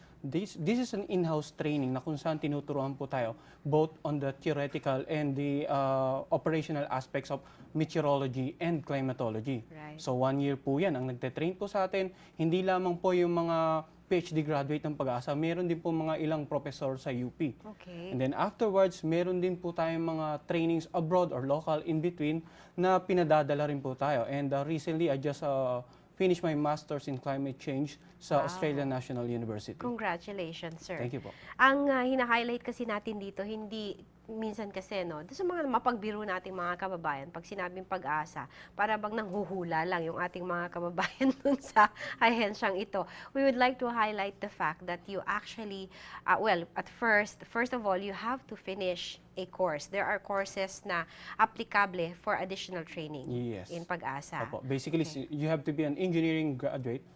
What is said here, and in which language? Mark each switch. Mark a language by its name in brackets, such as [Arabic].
[English] This is an in-house training [Filipino] na kung saan tinuturuan po tayo [English] both on the theoretical and the operational aspects of meteorology and climatology. Right. [Filipino] So 1 year po yan ang nagte-train po sa atin. Hindi lamang po yung mga PhD graduate ng Pag-asa, meron din po mga ilang professor sa UP. [English] Okay. And then afterwards, [Filipino] meron din po tayong mga [English] trainings abroad or local in between [Filipino] na pinadadala rin po tayo. [English] And recently, I just finish my Master's in Climate Change sa Australian National University. Congratulations, sir. Thank you po. [Filipino] Ang hina-highlight kasi natin dito, hindi minsan kasi, no, sa mga mapagbiro nating mga kababayan, pag sinabing pag-asa, para bang nanghuhula lang yung ating mga kababayan dun sa ahensyang ito. [English] We would like to highlight the fact that you actually, well, at first of all, you have to finish a course. There are courses na applicable for additional training in pag-asa. [Filipino] Opo. [English] Basically, you have to be an engineering graduate.